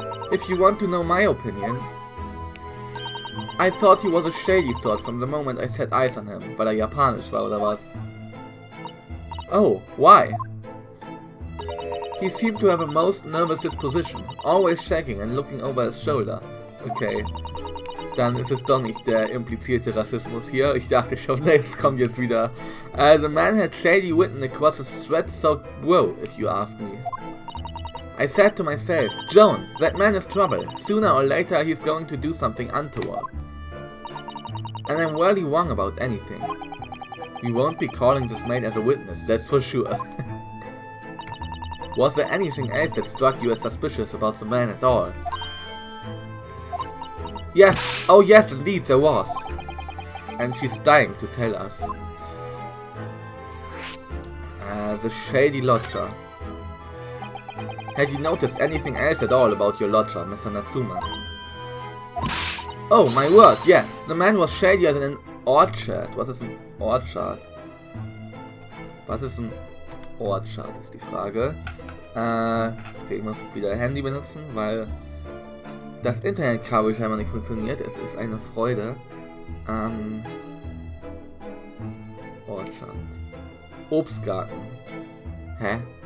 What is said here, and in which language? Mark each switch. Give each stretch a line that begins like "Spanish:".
English: If you want to know my opinion, I thought he was a shady sort from the moment I set eyes on him,
German: weil japanisch war oder was?
English: Oh, why? He seemed to have a most nervous disposition, always shaking and looking over his shoulder.
German: Okay, dann ist es doch nicht der implizierte Rassismus hier. Ich dachte schon, jetzt kommt jetzt wieder.
English: The man had shady written across his sweat-soaked brow, if you ask me. I said to myself, Joan, that man is trouble. Sooner or later he's going to do something untoward. And I'm rarely wrong about anything. We won't be calling this maid as a witness, that's for sure. Was there anything else that struck you as suspicious about the man at all? Yes, oh yes, indeed there was. And she's dying to tell us. The shady lodger. Had you noticed anything else at all about your lodger, Mr. Natsuma? Oh, my word, yes. The man was shadier than an orchard.
German: Was ist ein Orchard? Was ist ein Orchard, ist die Frage. Okay, ich muss wieder Handy benutzen, weil das Internetkabel scheinbar nicht funktioniert. Es ist eine Freude. Orchard. Obstgarten. Hä?